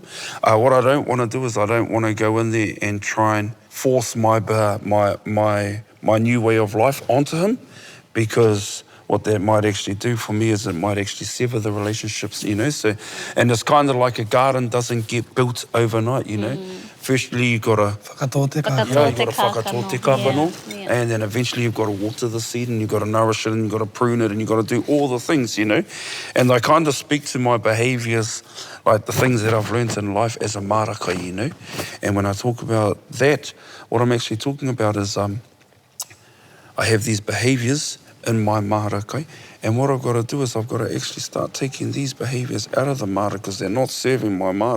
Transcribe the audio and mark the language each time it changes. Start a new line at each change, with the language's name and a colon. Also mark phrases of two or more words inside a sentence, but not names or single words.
English: What I don't want to do is I don't want to go in there and try and force my new way of life onto him, because what that might actually do for me is it might actually sever the relationships, you know. So, and it's kind of like a garden doesn't get built overnight, you know. Firstly, you've got to
Māori: Whakatō te kākano.
English: you've got to
Māori: whakatō te kākano,
English: and then eventually you've got to water the seed, and you've got to nourish it, and you've got to prune it, and you've got to do all the things, you know. And I kind of speak to my behaviours, like the things that I've learnt in life as a marakai, you know. And when I talk about that, what I'm actually talking about is I have these behaviours in my marakai, and what I've got to do is I've got to actually start taking these behaviours out of the mara, because they're not serving my mara.